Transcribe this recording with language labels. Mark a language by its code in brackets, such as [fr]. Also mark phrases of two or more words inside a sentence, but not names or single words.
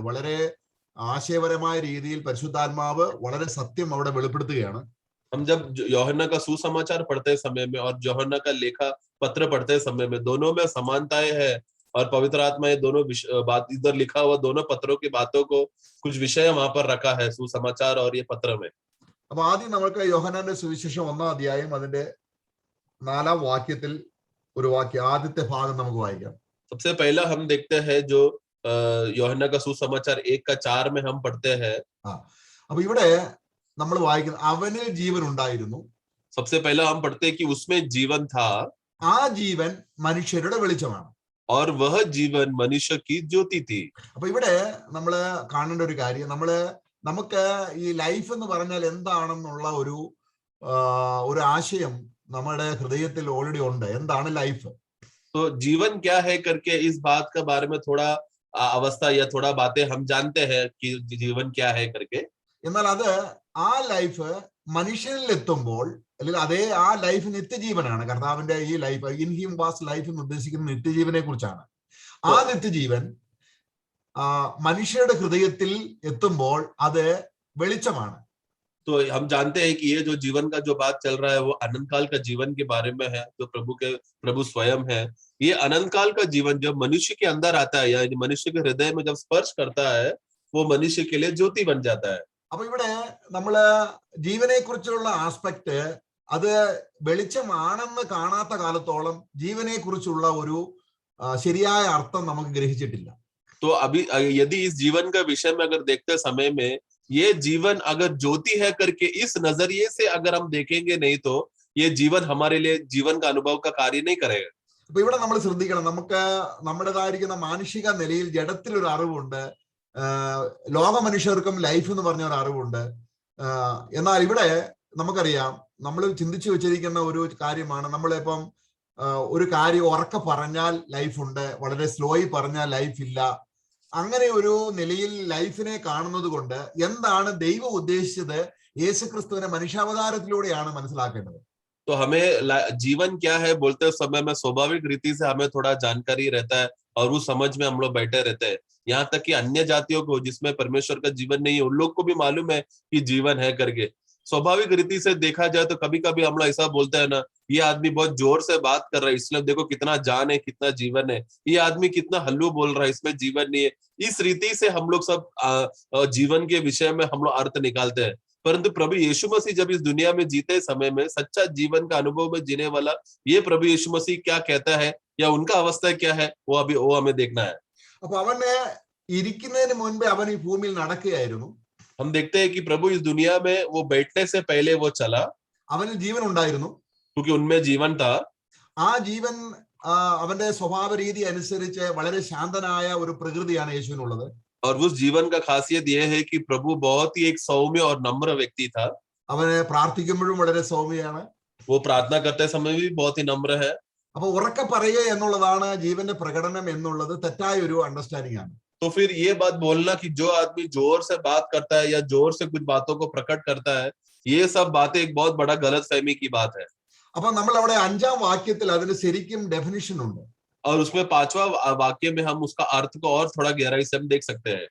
[ml] വളരെ ആശയപരമായ രീതിയിൽ പരിശുദ്ധാത്മാവ് വളരെ സത്യം അവിടെ വെളിപ്പെടുത്തുകയാണ്. [hi] हम जब यूहन्ना का सुसमाचार पढ़ते समय में और यूहन्ना का लेखा पत्र पढ़ते समय में दोनों में समानताएं हैं और पवित्र आत्मा ये दोनों बात इधर लिखा हुआ दोनों पत्रों की बातों को कुछ विषय वहां पर रखा है सुसमाचार और ये पत्र में. [ml] അപ്പൊ ആദ്യം നമുക്ക് യോഹന്നാന്റെ സുവിശേഷം 1-ാം അധ്യായം അതിന്റെ 4-ാം വാക്യത്തിൽ ഒരു വാക്യം ആദ്യത്തെ ഭാഗം നമുക്ക് വായിക്കാം. [hi] सबसे पहला हम देखते हैं जो यूहन्ना का सुसमाचार 1:4 में हम पढ़ते हैं. [ml] അപ്പൊ ഇവിടെ നമ്മൾ വായിക്കുന്നത് അവനിൽ ജീവൻ ഉണ്ടായിരുന്നു. [hi] सबसे पहला हम पढ़ते हैं कि उसमें जीवन था. [ml] ആ ജീവൻ മനുഷ്യരുടെ വെളിച്ചമാണ്. [hi] और वह जीवन मनुष्य की ज्योति थी. [ml] അപ്പൊ ഇവിടെ നമ്മള് കാണേണ്ട ഒരു കാര്യം, നമുക്ക് ഈ ലൈഫ് എന്ന് പറഞ്ഞാൽ എന്താണെന്നുള്ള ഒരു ആശയം നമ്മുടെ ഹൃദയത്തിൽ ഓൾറെഡി ഉണ്ട്. എന്താണ് ലൈഫ്? [hi] तो जीवन क्या है करके इस बात के बारे में थोड़ा अवस्था या थोड़ा बातें हम जानते हैं कि जीवन क्या है करके. [ml] എന്നാൽ അത് ആ ലൈഫ് മനുഷ്യനിൽ എത്തുമ്പോൾ അല്ലെങ്കിൽ അതേ ആ ലൈഫ് നിത്യജീവനാണ്. കർത്താവിന്റെ ഈ ലൈഫ് [en] in him was life [ml] എന്ന് ഉദ്ദേശിക്കുന്ന നിത്യജീവനെ കുറിച്ചാണ്. ആ നിത്യജീവൻ മനുഷ്യരുടെ ഹൃദയത്തിൽ എത്തുമ്പോൾ അത് വെളിച്ചമാണ്. [hi] तो हम जानते हैं कि ये जो जीवन का जो बात चल रहा है वो अनंत काल का जीवन के बारे में है, जो प्रभु स्वयं है. ये अनंत काल का जीवन जब मनुष्य के अंदर आता है या मनुष्य के हृदय में जब स्पर्श करता है वो मनुष्य के लिए ज्योति बन जाता है. [ml] അപ്പൊ ഇവിടെ നമ്മള് ജീവനെ കുറിച്ചുള്ള ആസ്പെക്ട് അത് വെളിച്ചമാണെന്ന് കാണാത്ത കാലത്തോളം ജീവനെ കുറിച്ചുള്ള ഒരു ശരിയായ അർത്ഥം നമുക്ക് ഗ്രഹിച്ചിട്ടില്ല. [hi] तो अभी यदि इस जीवन का विषय में अगर देखते समय में ये जीवन अगर ज्योति है करके इस नजरिए से अगर हम देखेंगे नहीं तो ये जीवन हमारे लिए जीवन का अनुभव का कार्य नहीं करेगा. [ml] അപ്പൊ ഇവിടെ നമ്മൾ ശ്രദ്ധിക്കണം, നമുക്ക് നമ്മുടേതായിരിക്കുന്ന മാനുഷിക നിലയിൽ ജഡത്തിൽ ഒരു അറിവുണ്ട്, ലോക മനുഷ്യർക്കും ലൈഫ് എന്ന് പറഞ്ഞ ഒരു അറിവുണ്ട്. എന്നാൽ ഇവിടെ നമുക്കറിയാം, നമ്മൾ ചിന്തിച്ചു വെച്ചിരിക്കുന്ന ഒരു കാര്യമാണ്, നമ്മളിപ്പം ഒരു കാര്യം ഉറക്കെ പറഞ്ഞാൽ ലൈഫ് ഉണ്ട്, വളരെ സ്ലോയി പറഞ്ഞാൽ ലൈഫ് ഇല്ല. അങ്ങനെ ഒരു നിലയിൽ ലൈഫിനെ കാണുന്നത് കൊണ്ട് എന്താണ് ദൈവം ഉദ്ദേശിച്ചത് യേശുക്രിസ്തുവിനെ മനുഷ്യാവതാരത്തിലൂടെയാണ് മനസ്സിലാക്കേണ്ടത്. [hi] तो हमें जीवन क्या है बोलते समय में स्वाभाविक रीति से हमें थोड़ा जानकारी रहता है और उस समझ में हम लोग बैठे रहते हैं. यहाँ तक कि अन्य जातियों को जिसमें परमेश्वर का जीवन नहीं है उन लोग को भी मालूम है कि जीवन है करके. स्वाभाविक रीति से देखा जाए तो कभी कभी हम लोग ऐसा बोलते हैं ना, ये आदमी बहुत जोर से बात कर रहा है इसलिए देखो कितना जान है, कितना जीवन है, ये आदमी कितना हल्लू बोल रहा है इसमें जीवन नहीं है. इस रीति से हम लोग सब जीवन के विषय में हम लोग अर्थ निकालते हैं. परंतु प्रभु यीशु मसीह जब इस दुनिया में जीते समय में सच्चा जीवन का अनुभव में जीने वाला ये प्रभु यीशु मसीह क्या कहता है या उनका अवस्था क्या है वो हमें देखना है. [ml] അപ്പൊ അവന് ഇരിക്കുന്നതിന് മുൻപേ അവൻ ഈ ഭൂമിയിൽ നടക്കുകയായിരുന്നു. [hi] हम देखते हैं कि प्रभु इस दुनिया में वो बैठने से पहले वो चला, [ml] അവന് ജീവൻ ഉണ്ടായിരുന്നു. [hi] क्योंकि उनमें जीवन था. [ml] ആ ജീവൻ അവന്റെ സ്വഭാവ രീതി അനുസരിച്ച് വളരെ ശാന്തനായ ഒരു പ്രകൃതിയാണ് യേശുവിനുള്ളത്. [hi] और उस जीवन का खासियत यह है कि प्रभु बहुत ही एक सौम्य और नम्र व्यक्ति था. [ml] അവന് പ്രാർത്ഥിക്കുമ്പോഴും വളരെ സൗമ്യയാണ്. [hi] वो प्रार्थना करते समय भी बहुत ही नम्र है. [ml] അപ്പൊ ഉറക്കെ പറയുക എന്നുള്ളതാണ് ജീവന്റെ പ്രകടനം എന്നുള്ളത് തെറ്റായ ഒരു അണ്ടർസ്റ്റാൻഡിംഗ് ആണ്. [hi] तो फिर ये बात बोलना कि जो आदमी जोर से बात करता है या जोर से कुछ बातों को प्रकट करता है, ये सब बातें एक बहुत बड़ा गलतफहमी की बात है. [ml] അപ്പൊ നമ്മൾ അവിടെ 5-ാം വാക്യത്തിൽ അതിന് ശരിക്കും ഡെഫിനിഷൻ ഉണ്ട്. [hi] और उसमें 5वां वाक्य में हम उसका अर्थ को और थोड़ा गहराई से हम देख सकते हैं.